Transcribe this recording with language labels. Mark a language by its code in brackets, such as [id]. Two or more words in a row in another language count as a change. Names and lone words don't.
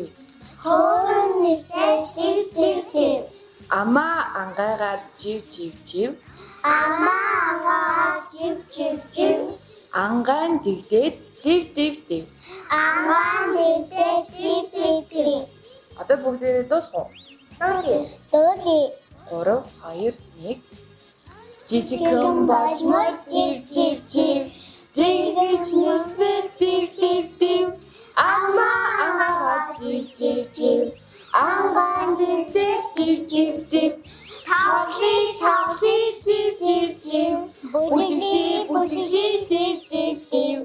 [mn] Хөөрхөн нисээд див див див. Амаа ангайгаад жив жив жив. Амаа ангаа жив жив жив. Ангаан дигдээд див див див. Амаа дигдээд див див див. Одоо бүгдээрээ дуулах уу? Дуули. 3 2 1. Жижигхэн болжмор жив жив жив. Дигэж нисээд див див див. Амаа ангайгаад жив жив жив. Ангаан дигдээд жив жив див. Тавли жив жив жив. Бүжигли див див див.